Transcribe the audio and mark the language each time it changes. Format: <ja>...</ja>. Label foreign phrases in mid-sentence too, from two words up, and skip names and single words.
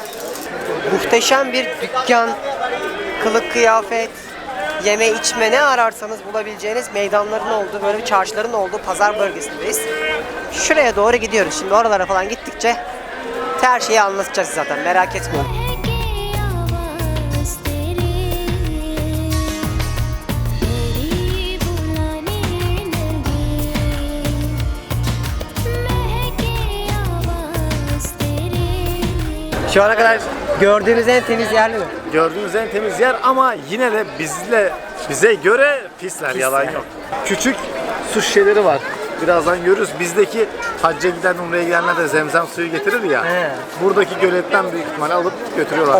<tr>Muhteşem bir dükkan, kılık kıyafet, yeme içme ne ararsanız bulabileceğiniz meydanların olduğu, böyle bir çarşıların olduğu pazar bölgesindeyiz. Şuraya doğru gidiyoruz. Şimdi oralara falan gittikçe Her şeyi anlatacağız zaten, merak etmeyin.</tr> <hi>महके आवाज़ तेरी मेरी बुलाने लगी महके आवाज़ तेरी</hi> <tr>Şu ana kadar gördüğünüz en temiz yer mi? Gördüğünüz en temiz yer ama yine de bize göre pisler, yalan yani. yok. Küçük su şişeleri var. Birazdan görürüz. Bizdeki hacca giden, umreye gidenler de zemzem suyu getirir ya. He. Buradaki göletten büyük ihtimalle alıp götürüyorlar.</tr>